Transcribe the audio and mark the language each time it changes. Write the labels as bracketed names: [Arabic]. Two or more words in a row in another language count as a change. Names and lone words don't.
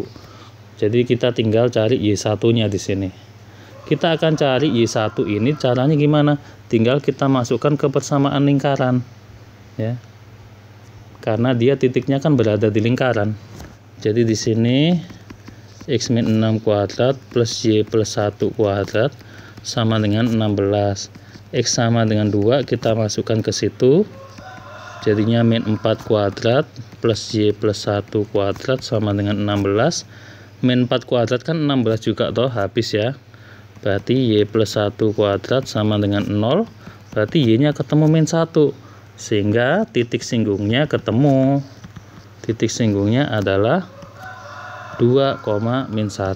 [Indonesian] Jadi kita tinggal cari Y1-nya di sini. Kita akan cari Y1 ini, caranya gimana? Tinggal kita masukkan ke persamaan lingkaran. Ya. Karena dia titiknya kan berada di lingkaran. Jadi di sini X min 6 kuadrat plus Y plus 1 kuadrat sama dengan 16. X sama dengan 2, kita masukkan ke situ. Jadinya min 4 kuadrat plus Y plus 1 kuadrat sama dengan 16. Min 4 kuadrat kan 16 juga toh, habis ya. Berarti Y plus 1 kuadrat sama dengan 0. Berarti Y-nya ketemu min 1. Sehingga titik singgungnya ketemu. Titik singgungnya adalah 2, min 1.